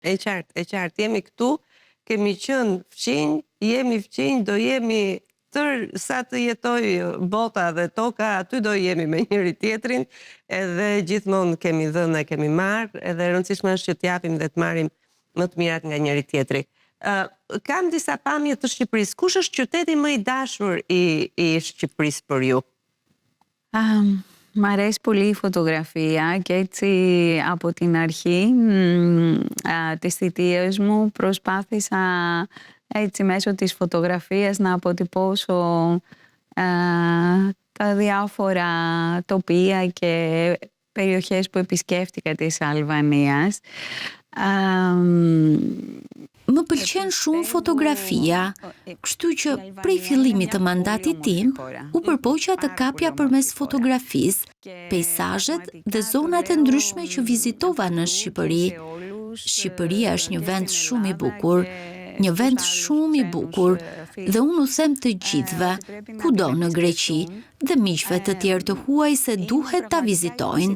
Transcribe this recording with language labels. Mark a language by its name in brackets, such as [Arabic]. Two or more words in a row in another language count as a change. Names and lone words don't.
[Albanian] E qartë, jemi këtu, kemi qenë fqinj, jemi fqinj, do jemi sa të jetoj bota dhe toka, aty do jemi me njëri tjetrin, edhe gjithmonë kemi dhënë e kemi marrë, edhe rëndësishme është që t'japim dhe t'marrim më të mirat nga njëri tjetri. Kam disa pamje të Shqipërisë. Kush është qyteti më i dashur i Shqipërisë për ju? [Greek] Μ' αρέσει πολύ η φωτογραφία και έτσι από την αρχή της θητείας μου προσπάθησα έτσι μέσω της φωτογραφίας να αποτυπώσω τα διάφορα τοπία και περιοχές που επισκέφτηκα της Αλβανίας. [Albanian] Më pëlqen shumë fotografia, kështu që prej fillimit të mandatit tim, u përpoqja të kapja përmes fotografisë peizazhet dhe zonat e ndryshme që vizitova në Shqipëri. Shqipëria është një vend shumë i bukur, dhe unë u them të gjithëve, kudo në Greqi, dhe miqve të tjerë të huaj se duhet ta vizitojnë.